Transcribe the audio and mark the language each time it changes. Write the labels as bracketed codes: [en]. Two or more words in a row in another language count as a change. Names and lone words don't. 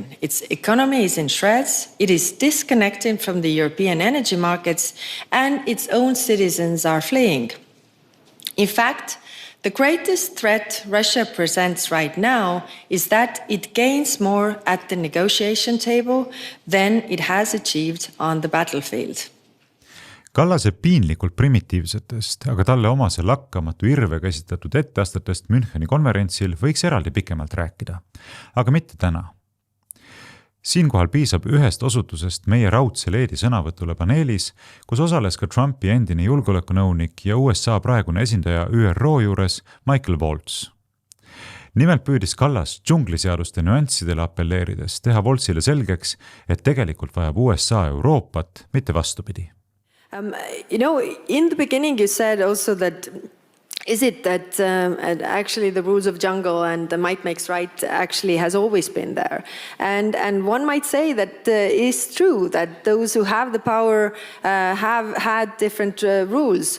[en] Its economy is in shreds. It is disconnected from the European energy markets, and its own citizens are fleeing. In fact, the greatest threat Russia presents right now is that it gains more at the negotiation table than it has achieved on the battlefield. [et] Kallase piinlikult primitiivsetest, aga talle omase lakkamatu irvega esitatud etteastetest Müncheni konverentsil võiks eraldi pikemalt rääkida, aga mitte täna. Siinkohal piisab ühest osutusest meie raudse leedi sõnavõtule paneelis, kus osales ka Trumpi endine julgeolekunõunik ja USA praegune esindaja ÜRO juures Michael Waltz. Nimelt püüdis Kallas džungliseaduste nüanssidele appelleerides teha Waltzile selgeks, et tegelikult vajab USA Euroopat, mitte vastupidi. [en] In the beginning you said also that is it that actually the rules of jungle and the might makes right actually has always been there? And one might say that is true, that those who have the power have had different rules.